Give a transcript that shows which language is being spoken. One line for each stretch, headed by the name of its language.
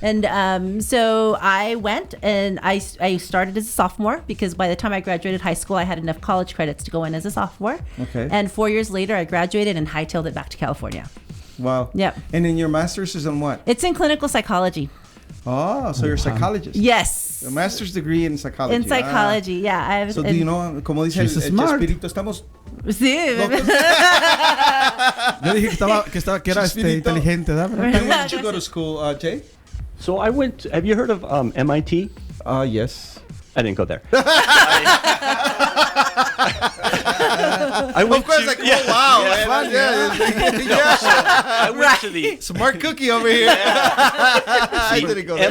English: And so I went, and I started as a sophomore because by the time I graduated high school, I had enough college credits to go in as a sophomore. Okay. And 4 years later, I graduated and hightailed it back to California. Wow. Yep. And then your master's is in what? It's in clinical psychology. Oh, so you're a psychologist. Yes. A master's degree in psychology. In psychology, yeah. So do you know,
Spanish: como dice el Chespirito, estamos... Sí. Yo dije que era inteligente, ¿verdad?
English: And where did you go to school, Jay? So I went. Have you heard of MIT? Yes. I didn't go there. Of course, wow. I went to the smart cookie over here. I didn't go there.